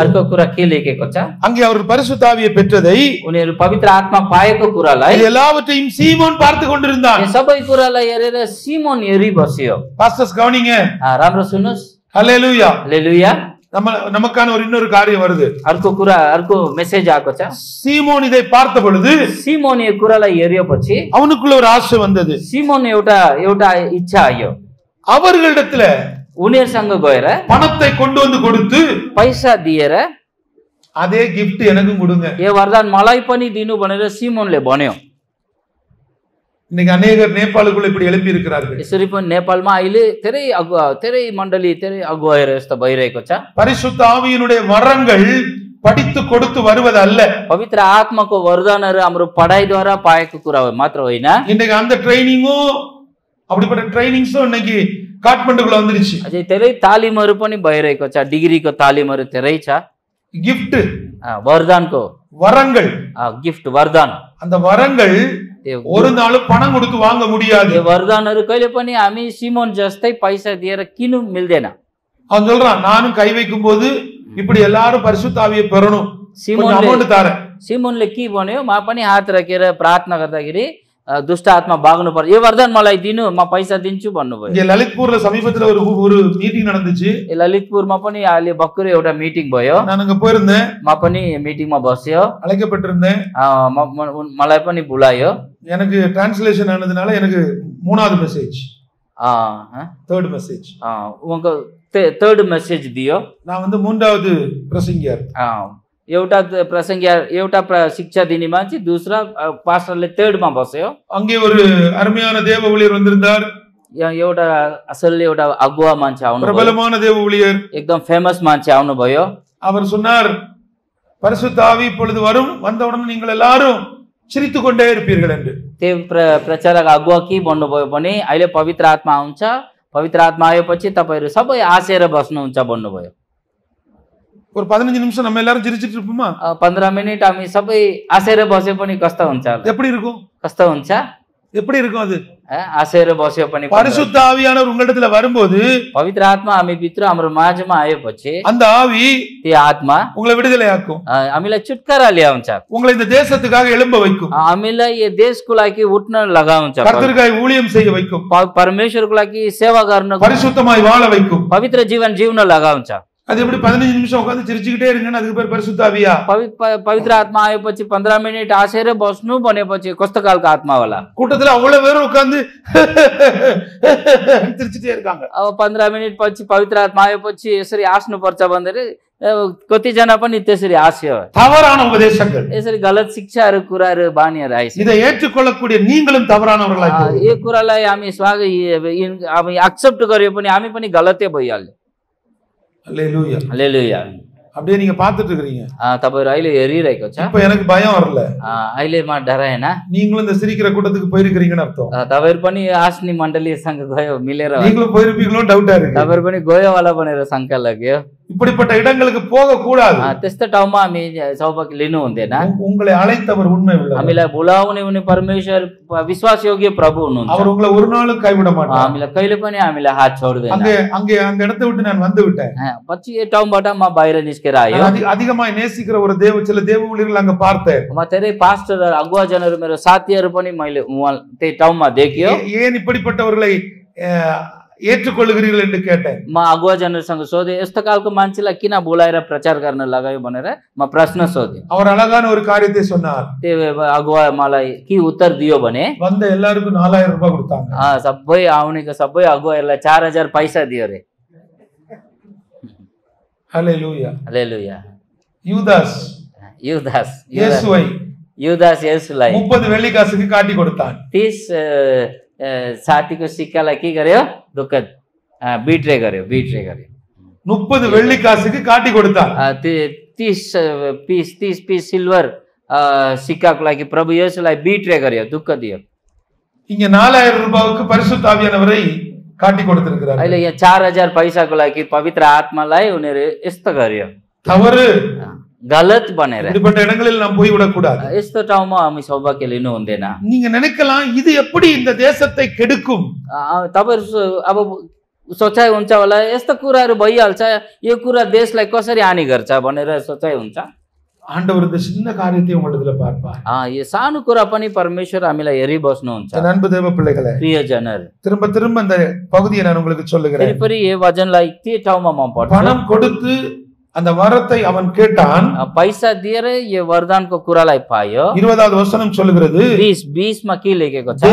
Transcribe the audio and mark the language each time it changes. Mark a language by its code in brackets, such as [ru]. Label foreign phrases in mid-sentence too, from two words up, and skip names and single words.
[ne] अर्को कुरा के लेखेको छ, [ta] அங்கே அவர் பரிசுத்த ஆவியை பெற்றதை [ne] उनीहरु पवित्र आत्मा पाएको कुरालाई [ta] இது எல்லாவற்றையும் சீமோன் பார்த்து கொண்டிருந்தான். [ne] यो सबै कुरालाई हेरेर सिमोन हेरि बस्यो। [ta] பாஸ்டர்ஸ் கவனிங்க, [ne] राम्रो सुन्नुस्, [ta] ஹல்லேலூயா. [ne] हालेलुया। [ta] நமக்கான ஒரு இன்னொரு காரியம் வருது. [ne] अर्को कुरा, अर्को मेसेज आएको छ। [ta] சீமோன் இதை பார்த்த பொழுது [ne] सिमोन यो कुरालाई हेरिएपछि [ta] அவனுக்குள்ள ஒரு ஆசை வந்தது. [ne] सिमोन एउटा इच्छा आयो, [ta] அவர்களிடத்துல [ne] उनीहरुसँग गएर [ta] பணத்தை கொண்டு வந்து கொடுத்து [ne] पैसा दिएर [ta] அதே gift எனக்கும் கொடுங்க. [ne] यो वरदान मलाई पनि दिनु भनेर सिमोनले भन्यो। [ta] இன்னைக்கு अनेகர் நேபாளுக்குள்ள இப்படி எழுப்பி இருக்கிறார்கள். [ne] यसरी पनि नेपालमा अहिले धेरै मण्डली धेरै अगुवाईहरु यस्तो भइरहेको छ। [ta] பரிசுத்த ஆவியினுடைய வரங்கள் படித்து கொடுத்து வருவது அல்ல. [ne] पवित्र आत्माको वरदानहरु हाम्रो पढाइद्वारा पाएको कुरा हो मात्र होइन। [ta] இன்னைக்கு அந்த ட்ரைனிங்கும் அப்படிப்பட்ட ட்ரைனிங்ஸும் இன்னைக்கு காட்மண்டுக்குள்ள வந்துருச்சு. [ne] अझै धेरै तालिमहरु पनि भइरहेको छ, डिग्रीको तालिमहरु धेरै छ। gift वरदानको [ta] வரங்கள், [ne] गिफ्ट वरदान, [ta] அந்த வரங்கள் ஒரு நாளும் பணம் கொடுத்து வாங்க முடியாது. [ne] यो वरदानहरु कहिले पनि हामी सिमोन जस्तै पैसा दिएर किन्नु मिल्दैन। [ta] அவன் சொல்றான், நானும் கை வைக்கும் போது இப்படி எல்லாரும் பரிசுத்த ஆவியை பெறணும், கொஞ்சம் அமௌண்ட் தரேன். [ne] सिमोनले के भन्यो, म पनि हात राखेर प्रार्थना गर्दाखेरि दुष्ट आत्मा भाग्नु पर्छ यो वरदान मलाई दिनु म पैसा दिन्छु भन्नुभयो [ta] இங்க லலித்பூர்ல சமீபத்துல ஒரு மீட்டிங் நடந்துச்சு [ne] ललितपुरमा पनि अहिले भर्खरै एउटा मिटिङ भयो [ta] நான் அங்க போயிருந்தேன் [ne] म पनि मिटिङमा बस्यो [ta] அழைக்கப்பட்டிருந்தேன் [ne] मलाई पनि बुलायो [ta] எனக்கு டிரான்ஸ்லேஷன் ஆனதுனால எனக்கு மூணாவது மெசேஜ் [en] third message [ne] उहाँको [en] third message [ne] दियो [ta] நான் வந்து மூன்றாவது பிரசங்கியார் [ne] एउटा प्रसंगी एउटा शिक्षा दिने मान्छे दूसरा पास्टरले थर्डमा बस्यो [ta] அங்கே ஒரு அருமையான தேவ ஊழியர் வந்திருந்தார் [ne] एउटा असलले एउटा अगुवा मान्छे आउनु [ta] பிரபலமான தேவ ஊழியர் [ne] एकदम फेमस मान्छे आउनु भयो [ta] அவர் சொன்னார் பரிசுத்த ஆவி இப்பொழுது வரும் வந்தவுடனே நீங்கள் எல்லாரும் சிரித்துக் கொண்டே இருப்பீர்கள் என்று [ne] त्यो प्रचारक अगुवा के भन्नुभयो भने अहिले पवित्र आत्मा आउँछ पवित्र आत्मा आएपछि तपाईहरु सबै हाँसेर बस्नुहुन्छ भन्नुभयो [ta] ஒரு 15 நிமிஷம் நம்ம எல்லாரும் சிரிச்சிட்டு இருப்போமா [ne] 15 मिनेट हामी सबै हाँसेर बसे पनि कस्तो हुन्छ [ta] எப்படி இருக்கும் [ne] कस्तो हुन्छ [ta] எப்படி இருக்கும் அது [ne] हाँसेर बस्यो पनि [ta] பரிசுத்த ஆவியானவர் உங்களிடத்துல வரும்போது [ne] पवित्र आत्मा हामी भित्र हाम्रो माझमा आएपछि [ta] அந்த ஆவி [ne] त्यो आत्मा [ta] உங்களை விடுதலையாக்கும் [ne] हामीलाई छुटकारा ल्याउँछ [ta] உங்களை இந்த தேசத்துக்காக எழும்ப வைக்கும் [ne] हामीलाई यो देशको लागि उठ्न लगाउँछ [ta] கர்த்தருக்காய் ஊழியம் செய்ய வைக்கும் [ne] परमेश्वरको लागि सेवा गर्न [ta] பரிசுத்தமாய் வாழ வைக்கும் [ne] पवित्र जीवन जिउन लगाउँछ [ta] அது எப்படி 15 நிமிஷம் உட்கார்ந்து சிரிச்சிட்டே இருங்கன்னு அதுக்கு பேர் பரிசுத்த ஆவியா [ne] पवित्र आत्मा आएपछि 15 मिनेट हाँसेर बस्नु भनेपछि कस्तो खालको आत्मा होला [ta] கூட்டத்துல அவ்வளவு பேரும் உட்கார்ந்து சிரிச்சிட்டே இருக்காங்க [ne] अब 15 मिनेट पछि पवित्र आत्मा आएपछि यसरी हाँस्नु पर्छ भनेर कतिजना पनि त्यसरी हाँस्यो [ta] தவறான உபதேசங்கள் [ne] यसरी गलत शिक्षाहरू कुराहरू बानीहरू आइछ [ta] இதை ஏற்றுக்கொள்ளக்கூடிய நீங்களும் தவறானவர்களாய் [ne] यो कुरालाई हामी स्वागत हामी एक्सेप्ट गर्यो पनि हामी पनि गलतै भइहाल्यो [ta] அல்லேலூயா [ne] हालेलुया [ta] அப்படியே நீங்க பார்த்துட்டு இருக்கீங்க [ne] तपाईहरु अहिले हेरिरहेको छ [ta] இப்ப எனக்கு பயம் வரல [ne] अहिले म डराएन [ta] நீங்களும் இந்த சிரிக்கிற கூட்டத்துக்கு போயிருக்கீங்கன்னு அர்த்தம் [ne] तपाईहरु पनि आस्नी मण्डलीसँग गयो मिलेर [ta] நீங்களும் போயிருப்பீங்களோ டவுட்டா இருக்கு [ne] तपाईहरु पनि गयो होला भनेर शंका लाग्यो [ta] இப்படிப்பட்ட இடங்களுக்கு போக கூடாது [ne] त्यस्तो ठाउँमा हामी सौभाग्य लिनु हुँदैन [ta] உங்களை அழைத்தவர் உண்மை உள்ளவர் [ne] हामीलाई बोलाउने उनी परमेश्वर विश्वासयोग्य प्रभु हुनुहुन्छ [ta] அவர் उங்களை ஒரு நாளும் கைவிட மாட்டார் [ne] हामीलाई कहिले पनि हामीलाई हात छोड्दैन [ta] அங்கே அந்த இடத்தை விட்டு நான் வந்து விட்டேன் [ne] पछि यो ठाउँबाट म बाहिर निस्केर आयो [ta] அதிகமாக நேசிக்கிற ஒரு சில தேவ ஊழியர்கள் அங்க பார்த்தேன் [ne] म धेरै पास्टर अगुवाजनहरू मेरो साथीहरू पनि मैले त्यही ठाउँमा देख्यो [ta] ஏன் இப்படிப்பட்டவர்களை ஏற்றுக்கொள்கிறீர்கள் என்று கேட்டேன் [ne] म अगुवाजनहरूसँग सोधे यस्तो खालको मान्छेलाई किन बोलाएर प्रचार गर्न लगायो भनेर म प्रश्न सोधे [ta] அவர் अழகான ஒரு காரியத்தை சொன்னார் [ne] त्यो अगुवा मलाई के उत्तर दियो भने [ta] வந்த எல்லாருக்கும் 4000 ரூபாய் கொடுத்தாங்க [ne] सबै आउनेको सबै अगुवाहरूलाई 4000 पैसा दियो रे हालेलुया हालेलुया [ta] யூதாஸ் இயேசுவை [ne] यूदास यसुलाई [ta] 30 வெள்ளி காசுக்கு காட்டி கொடுத்தான் [ne] 30 साथीको सिक्कालाई के गर्यो दुःख बिट्रे गर्यो [ta] 30 வெள்ளி காசுக்கு காட்டி கொடுத்தான் [ne] 30 [en] piece silver [ne] सिक्काको लागि प्रभु येशूलाई बिट्रे गर्यो दुःख दियो [ta] இங்க 4000 ரூபாய்க்கு பரிசுத்த ஆவியானவரை காட்டி கொடுத்திருக்கிறார் [ne] अहिले यहाँ 4000 पैसाको लागि पवित्र आत्मालाई उनीहरु यस्तो गर्यो [ta] தவறு [ne] गलत बनेर [ta] இப்படிப்பட்ட இடங்களில் நாம் போய் விட கூடாது [ne] यस्तो ठाउँमा हामी सौभाग्य लिनु हुँदैन [ta] நீங்க நினைக்கலாம் இது எப்படி இந்த தேசத்தை கெடுக்கும் [ne] तपाईहरु अब सोचाइ हुन्छ होला यस्तो कुराहरु भइहाल्छ यो कुरा देशलाई कसरी हानि गर्छ भनेर सोचाइ हुन्छ [ta] ஆண்டவர் இந்த சின்ன காரியத்தை உங்களிடத்துல பார்ப்பார் [ne] यो सानो कुरा पनि परमेश्वर हामीलाई हेरि बस्नुहुन्छ [ta] அன்பு தேவ பிள்ளைகளே [ne] प्रियजनहरु [ta] திரும்ப திரும்ப இந்த பகுதியை நான் உங்களுக்கு சொல்லுகிறேன் [ne] फेरि यो वचनलाई के ठाउँमा म पढ्छु [ta] பணம் கொடுத்து அந்த வரத்தை அவன் கேட்டான் [ne] पैसा दिएर यो वरदानको कुरालाई पायो [ta] 20வது वचனம் சொல்லுகிறது [ne] 20 मा के लेखेको छ